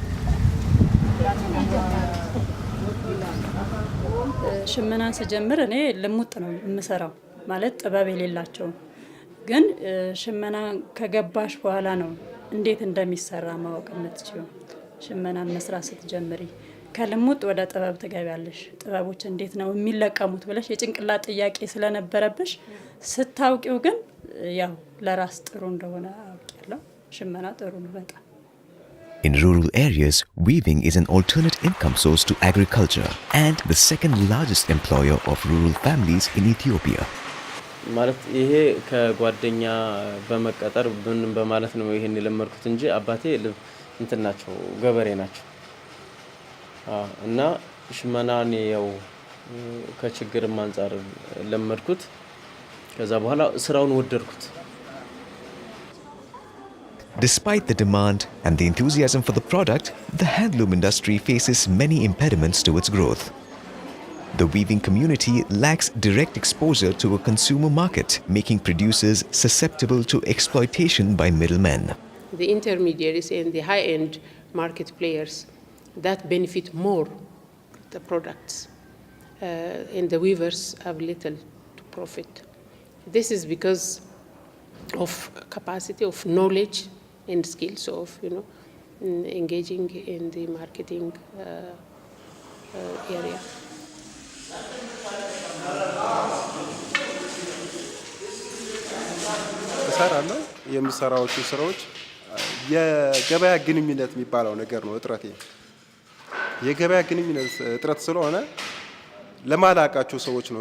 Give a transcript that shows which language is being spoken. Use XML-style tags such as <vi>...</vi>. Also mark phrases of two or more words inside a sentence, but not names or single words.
<am>ሽመናን ስጀምር እኔ ልሙጥ ነው የምሰራው፣ ማለት ጥበብ የሌላቸው። ግን ሽመና ከገባሽ በኋላ ነው እንዴት እንደሚሰራ ማወቅ የምትችይው። ሽመናን መስራት ስትጀምሪ ከልሙጥ ወደ ጥበብ ትገቢያለሽ። ጥበቦች እንዴት ነው የሚለቀሙት ብለሽ የጭንቅላት ጥያቄ ስለነበረብሽ ስታውቂው ግን ያው ለራስ ጥሩ እንደሆነ አውቄያለሁ። ሽመና ጥሩ ነው በጣም።</am> <en>In rural areas, weaving is an alternate income source to agriculture and the second largest employer of rural families in Ethiopia.</en> <am>ማለት ይሄ ከጓደኛ በመቀጠር በማለት ነው ይሄን ለመርኩት እንጂ አባቴ እንትን ናቸው፣ ገበሬ ናቸው። እና ሽመናን ያው ከችግርም አንፃር ለመርኩት። ከዛ በኋላ ስራውን ወደድኩት።</am> <en>Despite the demand and the enthusiasm for the product, the handloom industry faces many impediments to its growth. The weaving community lacks direct exposure to a consumer market, making producers susceptible to exploitation by middlemen. The intermediaries and the high-end market players that benefit more the products, and the weavers have little to profit. This is because of capacity, of knowledge and skills of engaging in the marketing area.</en> <am>እሰራለሁ። የምሰራዎቹ ስራዎች የገበያ ግንኙነት የሚባለው ነገር ነው እጥረቴ። የገበያ ግንኙነት እጥረት ስለሆነ ለማላቃቸው ሰዎች ነው</am>